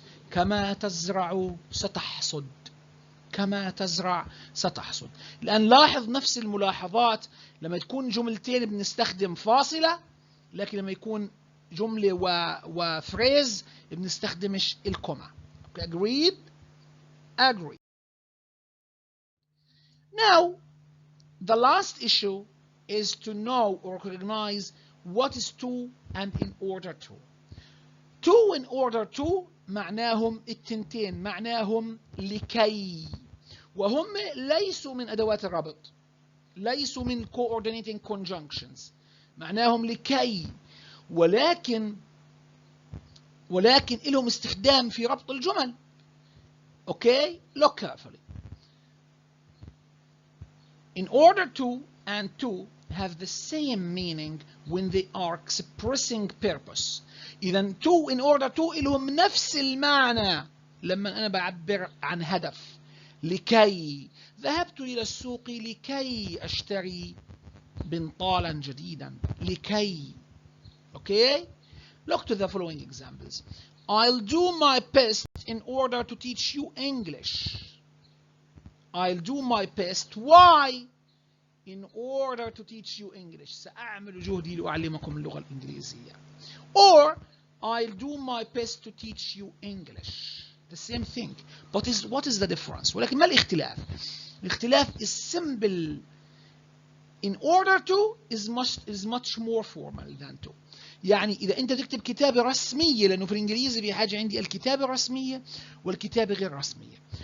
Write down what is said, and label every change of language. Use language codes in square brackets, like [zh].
[ar] كما تزرع ستحصد. كما تزرع ستحصد. الآن لاحظ نفس الملاحظات لما تكون جملتين بنستخدم فاصلة، لكن لما يكون جملة وفريز بنستخدمش الكوما. [en] Agreed? Agreed. Now, the last issue is to know or recognize what is to and in order to. [ar] To in order to معناهم التنتين، معناهم لكي، وهم ليسوا من أدوات الربط، ليسوا من co-ordinating conjunctions، معناهم لكي، ولكن لهم استخدام في ربط الجمل. [en] Okay? Look carefully. In order to and to have the same meaning when they are expressing purpose. [ar] إذا to in order to لهم نفس المعنى لما أنا بعبر عن هدف. لكي ذهبت إلى السوق لكي أشتري بنطالا جديدا. لكي. Okay? [en] Look to the following examples. I'll do my best in order to teach you English. I'll do my best. Why? In order to teach you English. [ar] سأعمل جهدي لأعلمكم اللغة الإنجليزية. [en] Or I'll do my best to teach you English. The same thing. But what is the difference? [ar] ولكن ما الاختلاف؟ الاختلاف [en] is simple in order to is much more formal than to. [ar] يعني إذا أنت تكتب كتابة رسمية، لأنه في الإنجليزي في حاجة عندي الكتابة الرسمية والكتابة غير رسمية.